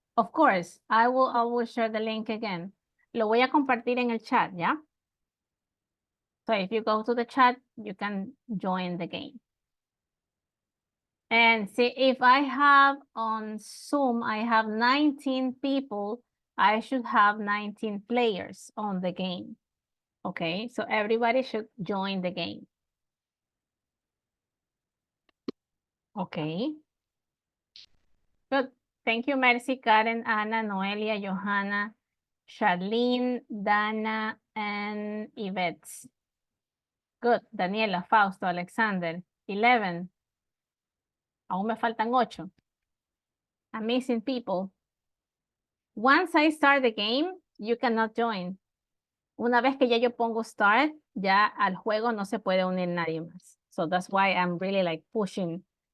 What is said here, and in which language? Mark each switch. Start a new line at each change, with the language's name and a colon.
English: Of course, I will share the link again.
Spanish: Lo voy a compartir en el chat, ¿ya?
English: So if you go to the chat, you can join the game. And see, if I have on Zoom, I have 19 people, I should have 19 players on the game. Okay, so everybody should join the game. Okay. Good. Thank you, Mercy, Karen, Ana, Noelia, Johanna, Charlene, Dana, and Yvette. Good. Daniela, Fausto, Alexander. 11.
Spanish: Aún me faltan 8.
English: I'm missing people. Once I start the game, you cannot join.
Spanish: Una vez que ya yo pongo start, ya al juego no se puede unir nadie más.
English: So that's why I'm really like pushing.